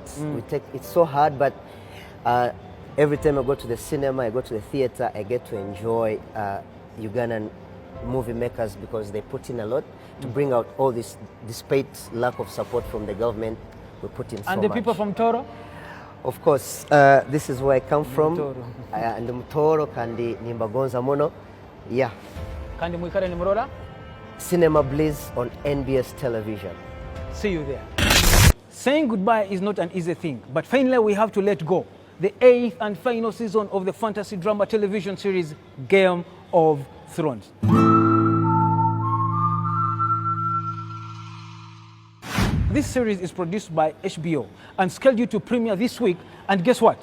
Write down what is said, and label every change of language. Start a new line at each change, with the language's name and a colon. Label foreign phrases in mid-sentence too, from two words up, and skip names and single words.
English: It's so hard, but every time I go to the cinema, I go to the theater, I get to enjoy Ugandan movie makers because they put in a lot to bring out all this, despite lack of support from the government. We put in so much. And the people from Toro? Of course, this is where I come from.
Tooro: And Mtoro kandi nimbagonza mono.
English: Yeah.
Tooro: Kandi mwikare ni murora?
English: Cinema Blitz on NBS television. See you there. Saying goodbye is not an easy thing, but finally we have to let go. The 8th and final season of the fantasy drama television series Game of Thrones. This series is produced by HBO and scheduled to premiere this week, and guess what?